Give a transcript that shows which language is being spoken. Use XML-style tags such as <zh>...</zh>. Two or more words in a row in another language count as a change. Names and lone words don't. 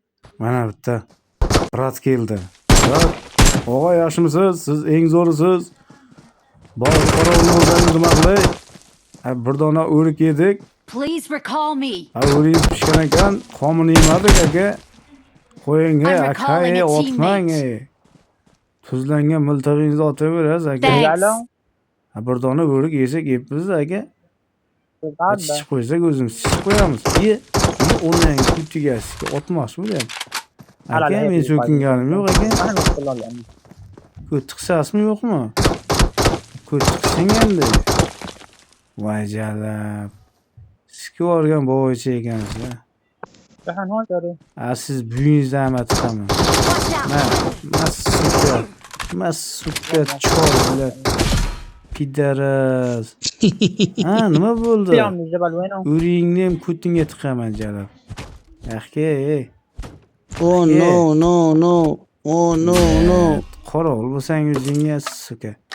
<uz>Mana bitta brat keldi. Brat, og'a yaxshimisiz? Siz eng zo'risiz. Bor qorovulni nima qilay? Bir dona o'rik yedik.</uz> <en>Please recall me.</en> <uz>O'rik pishgan ekan, qomini yemadik aka. Qo'ying</uz> <en>I'm</en> <uz>aka,</uz> <en>recalling a</en> <uz>otmang.</uz> <en>teammate.</en> <uz>Tuzlangan miltig'ingizni otaverasiz aka.</uz> <en>Thanks.</en> <uz>Bir dona o'rik yesak yebmiz aka. Guarda. Chiqib qo'ysak o'zimiz chiqib qo'yamiz. Ondan kutiga otmoqchi bo'lyapti. Aka, men so'kinganim yo'q aka. Ko'tiq qisasmi yo'qmi? Ko'tiq qisinganda. Voy jalab. Sizga borgan boycha ekansiz. Siz buyingizni amat qilaman.</uz> <en>Watch out.</en> <uz>Masuka chol pidaras. Nima bo'ldi? O'ringni ham ko'tingga tiqaman jalab. Aka,</uz> <en>Oh no. Oh no.</en> <uz>Qorovul bo'lsangiz o'zingga suka.</uz>